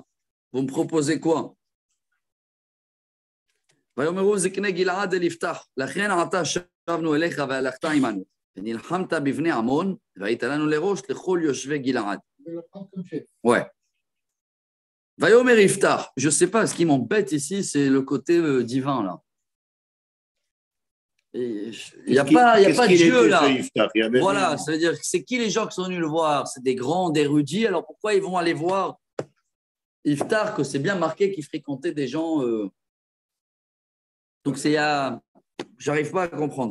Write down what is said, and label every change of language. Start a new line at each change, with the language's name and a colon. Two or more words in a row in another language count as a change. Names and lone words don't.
French: Vous me proposez quoi?
Hebrew: ויאמרו זקני גלעד אל יפתח, לכן עתה שבנו אליך והלכת עמנו, ונלחמת בבני עמון, והיית לנו לראש לכל יושבי גלעד.
French: Ouais.
Hebrew: ויאמר יפתח,
French: je ne sais pas, ce qui m'embête ici, c'est le côté divin là. Il n'y a pas de Dieu là. Voilà, ça veut dire c'est qui les gens qui sont venus le voir? C'est des grands érudits. Alors pourquoi ils vont aller voir Iftar, que c'est bien marqué qu'il fréquentait des gens Donc j'arrive pas à comprendre.